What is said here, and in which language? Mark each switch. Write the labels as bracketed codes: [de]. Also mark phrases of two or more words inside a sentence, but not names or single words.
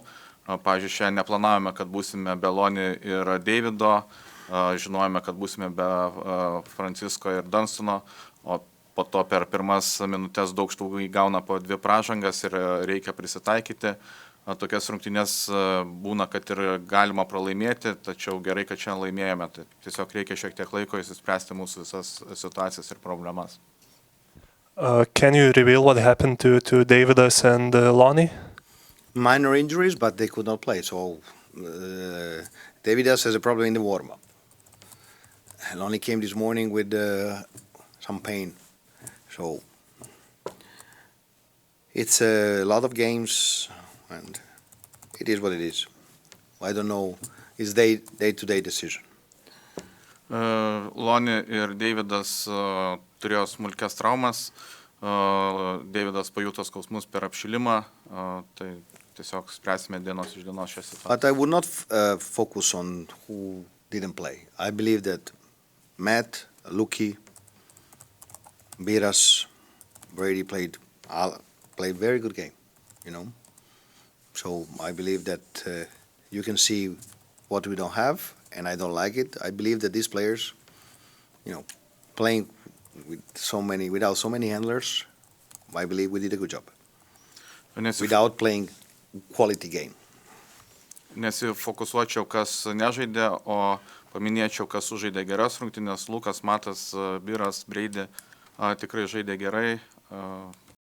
[lt] Pavyzdžiui, šiandien neplanavome, kad būsime be Loni ir Davido, žinojome, kad būsime be Francisko ir Dunstono, o po to per pirmas minutės daug štaugų įgauna po 2 pražangas ir reikia prisitaikyti. Tokias rungtynės būna, kad ir galima pralaimėti, tačiau gerai, kad šiandien laimėjome. Tai tiesiog reikia šiek tiek laiko įsispręsti mūsų visas situacijas ir problemas. [en] Can you reveal what happened to Davidas and Lonnie? minor injuries, but they could not play. So Davidas has a problem in the warm-up. And only came this morning with some pain. So it's a lot of games, and it is what it is. I don't know. It's day-to-day decision. [lt] Loni ir Deividas turėjo smulkias traumas. Deividas pajuto skausmus per apšilimą. Tai tiesiog spręsime dienos iš dienos šią situaciją. [en] But I would not focus on who didn't play. I believe that Matt, Luki, Biras, Brady played very good game, you know. So I believe that you can see what we don't have, and I don't like it. I believe that these players, you know, playing without so many handlers, I believe we did a good job. Without playing quality game. [lt] Nesifokusuočiau, kas nežaidė, o paminėčiau, kas sužaidė geras rungtynes. Lukas, Matas, Biras, Brady tikrai žaidė gerai.